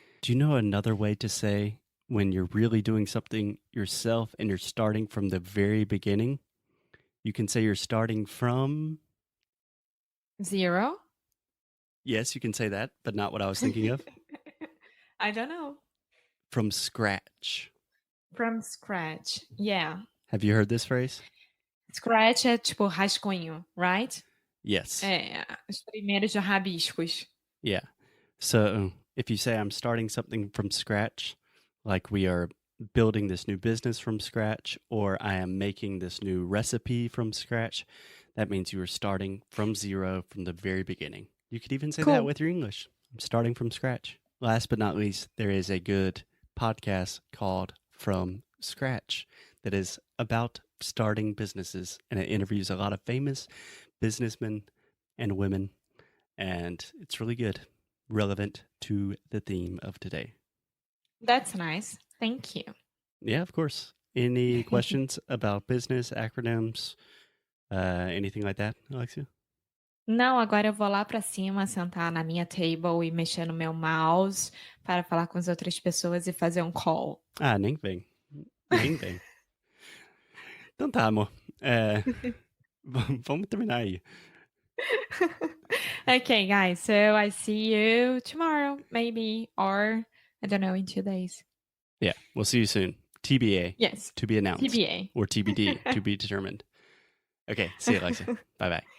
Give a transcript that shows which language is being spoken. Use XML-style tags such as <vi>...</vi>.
<en>Do you know another way to say when you're really doing something yourself and you're starting from the very beginning? You can say you're starting from. Zero? Yes, you can say that, but not what I was thinking of. I don't know. From scratch. From scratch. Yeah. Have you heard this phrase?</en> <pt>Scratch é tipo rascunho,</pt> <en>right? Yes.</en> <pt>Os primeiros rabiscos.</pt> <en>Yeah. So if you say I'm starting something from scratch, like we are building this new business from scratch, or I am making this new recipe from scratch, that means you are starting from zero from the very beginning. You could even say that Cool. with your English. I'm starting from scratch. Last but not least, there is a good podcast called From Scratch that is about starting businesses, and it interviews a lot of famous businessmen and women, and it's really good, relevant to the theme of today. That's nice. Thank you. Yeah, of course. Any questions about business, acronyms, anything like that, Alexia?</en> <pt>Não, agora eu vou lá pra cima, sentar na minha table e mexer no meu mouse para falar com as outras pessoas e fazer um call. Nem vem. Nem vem. Então tá, amor. Vamos terminar aí.</pt> <en>Okay, guys. So I see you tomorrow, maybe, or I don't know, in 2 days. Yeah, we'll see you soon. TBA, Yes. to be announced. TBA. Or TBD, to be determined. Okay, see you, Alexa. Bye-bye.</en>